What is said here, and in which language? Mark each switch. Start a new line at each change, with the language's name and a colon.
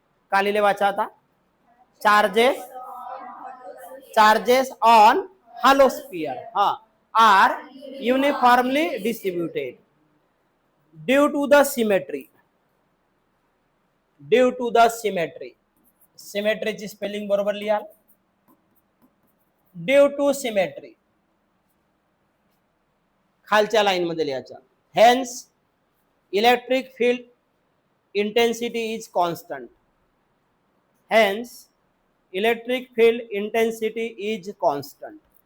Marathi: का लिहिले वाचा आता,
English: Charges, charges on hollow sphere हाँ are uniformly distributed due to the symmetry, due to the symmetry.
Marathi: सिमेट्रीची spelling बरोबर लिहाल, ड्यू टू सिमेट्री खालच्या लाइन मध्ये लिहायचं.
English: Hence electric field intensity is constant, hence electric field intensity is constant.